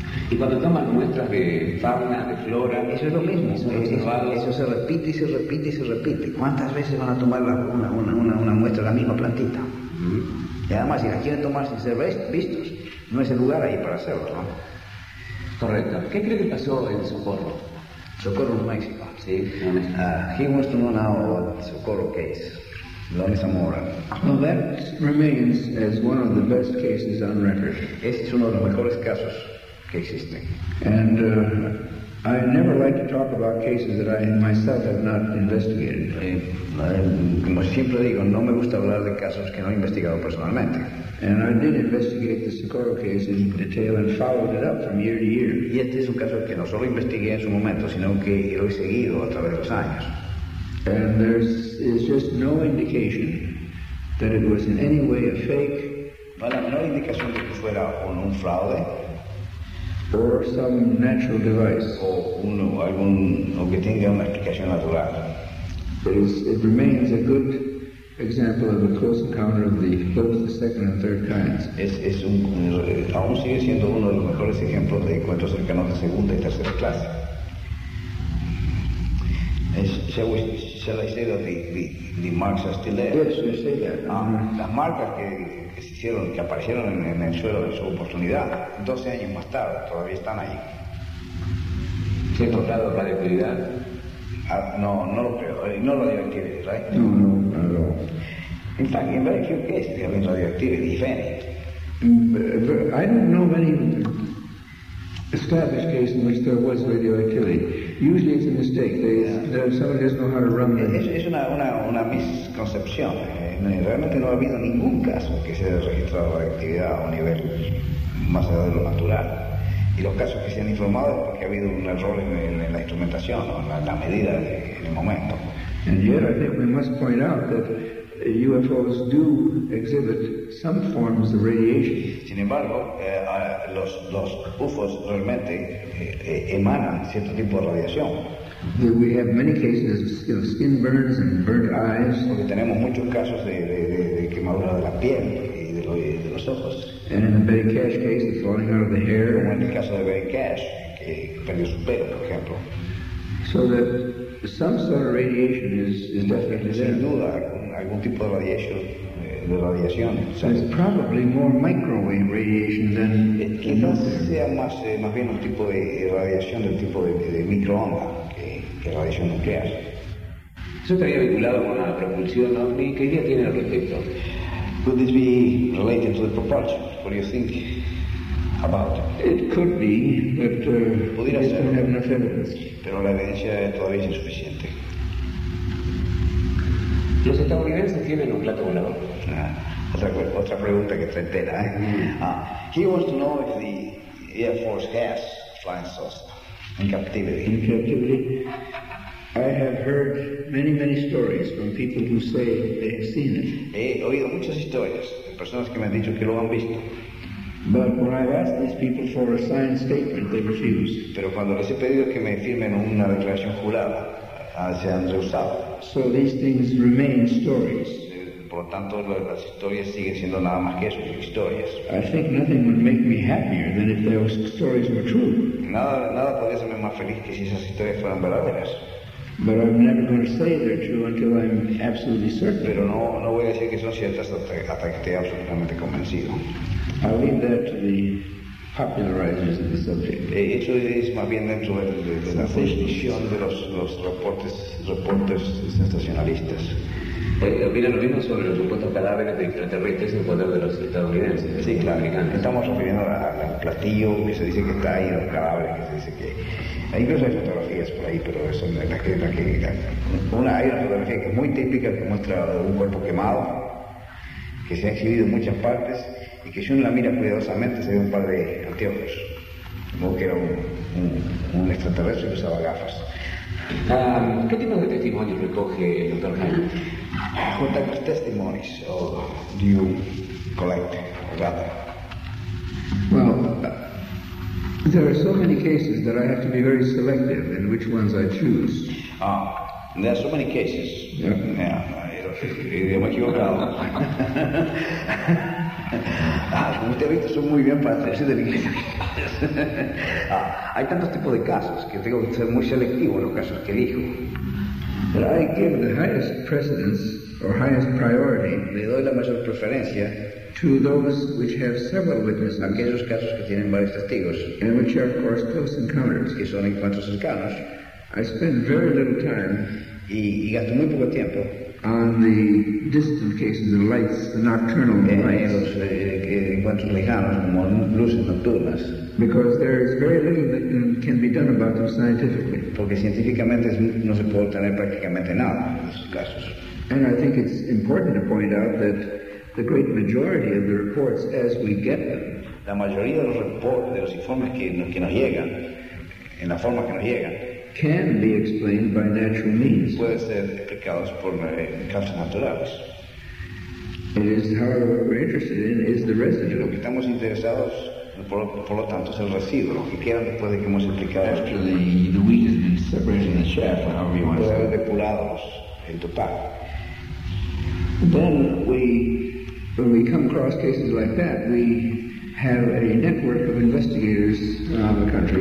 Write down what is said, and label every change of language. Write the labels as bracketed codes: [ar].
[es] Y cuando toman muestras de fauna, de flora, eso es lo mismo. Eso se repite y se repite y se repite. ¿Cuántas veces van a tomar una muestra de la misma plantita? Mm-hmm. Y además, si la quieren tomar sin ser vistos, no es el lugar ahí para hacerlo, ¿no? Correcto. ¿Qué cree que pasó en Socorro? Socorro, México. Sí. [en] He wants to know now about Socorro case. Lonnie Zamora. Well, that remains as one of the best cases on record. [es] Este es uno de los mejores casos que existen. [en] And I never like to talk about cases that I myself have not investigated. [es] Como siempre digo, no me gusta hablar de casos que no he investigado personalmente. [en] And I did investigate the Socorro case in detail and followed it up from year to year. [es] Y este es un caso que no solo investigué en su momento, sino que lo he seguido a través de los años. [en] And there is just no indication that it was in any way a fake. [es] No hay ninguna indicación de que fuera un fraude. [en] Or some natural device. [es] O que tenga una explicación natural. [en] It remains a good example of a close encounter of both the second and third kinds. [es] Aún sigue siendo uno de los mejores ejemplos de encuentros cercanos de segunda y tercera clase. [en] Shall I say that the marks are still there? Yes, you say that. [es] Las marcas que se hicieron, que aparecieron en el suelo de su oportunidad, 12 años más tarde, todavía están ahí. ¿Se ha tocado la debilidad? No lo creo. No lo deben tener, ¿right? No. No. [en] In fact, in very few cases they have been radioactivity, if any. I don't know of any established case in which there was radioactivity. Usually it's a mistake. Somebody doesn't know how to run the... [es] Es una misconcepción. Realmente no ha habido ningún caso que se haya registrado radioactividad a un nivel más allá de lo natural. Y los casos que se han informado es porque ha habido un error en la instrumentación o en la medida en el momento. [en] And yet, I think we must point out that UFOs do exhibit some forms of radiation. [es] Sin embargo, los UFOs realmente emanan cierto tipo de radiación. [en] We have many cases of skin burns and burnt eyes. [es] Porque tenemos muchos casos de quemadura de la piel y de los ojos. [en] And in the Betty Cash case, the falling out of the hair. [es] Como en el caso de Betty Cash, que perdió su pelo, por ejemplo. [en] So that some sort of radiation is definitely there. [es] Sin duda, algún tipo de radiación. De radiación. [en] There's probably more microwave radiation than [es] quizás sea más más bien un tipo de radiación del tipo de microondas que radiación nuclear. Eso estaría vinculado con la propulsión, ¿no? ¿Y qué idea tiene al respecto? [en] Could this be related to the propulsion? What do you think about it? It could be, but [es] pudiera ser. [en] Don't have enough evidence. [es] Pero la evidencia todavía es insuficiente. ¿Los estadounidenses tienen un plato volador? Otra pregunta que está entera, [en] he wants to know if the Air Force has flying saucer in captivity. In captivity? I have heard many, many stories from people who say they have seen it. [es] He oído muchas historias de personas que me han dicho que lo han visto. [en] But when I asked these people for a signed statement, they refused. [es] Pero cuando les he pedido que me firmen una declaración jurada, se han rehusado. [en] So these things remain stories. [es] Por lo tanto, las historias siguen siendo nada más que eso, historias. [en] I think nothing would make me happier than if those stories were true. [es] Nada podría hacerme más feliz que si esas historias fueran verdaderas. [en] But I'm never going to say they're true until I'm absolutely certain. [es] Pero no voy a decir que son ciertas hasta que esté absolutamente convencido. [en] I'll leave that to the popularizers of the subject. [es] Eso es más bien dentro de la posición de los reportes sensacionalistas. Opina lo mismo sobre los supuestos cadáveres de extraterrestres en poder de los estadounidenses. Sí, claro. Estamos refiriendo al platillo que se dice que está ahí, los cadáveres que se dice que. Incluso hay fotografías por ahí, pero son las que hay una fotografía que es muy típica, que muestra un cuerpo quemado, que se ha exhibido en muchas partes, y que si uno la mira cuidadosamente se ve un par de anteojos. Como que era un extraterrestre que usaba gafas. ¿Qué tipo de testimonios recoge el Dr. Hyman? [en] What type of testimonies do you collect or gather? Well, there are so many cases that I have to be very selective in which ones I choose. Ah, there are so many cases. Yeah. [es] Como usted ha visto, son muy bien para hacerse del inglés. Hay tantos tipos de casos que tengo que ser muy selectivo en los casos que elijo. [en] But I give the highest precedence or highest priority. [es] Le doy la mayor preferencia. [en] To those which have several witnesses, [es] aquellos casos que tienen varios testigos, [en] and which are, of course, close encounters, [es] que son encuentros cercanos, [en] I spend very little time, [es] y gasto muy poco tiempo, [en] on the distant cases, the lights, the nocturnal lights, [es] en los encuentros lejanos, como luces nocturnas, [en] because there is very little that can be done about them scientifically, [es] porque científicamente no se puede obtener prácticamente nada en esos casos. [en] And I think it's important to point out that the great majority of the reports, as we get them, [es] la mayoría de los reportes, de los informes que nos llegan, en la forma que nos llegan, [en] can be explained by natural means. [es] Puede ser explicados por causas naturales. [en] It is, however, what we're interested in is the residue. [es] Lo que estamos interesados, por lo tanto, es el residuo, lo que queda después de que hemos explicado. [en] After the wheat has been separated in the chaff, or however you want to say. [es] Puede haber depurados en total. [en] Then when we come across cases like that, we have a network of investigators around the country.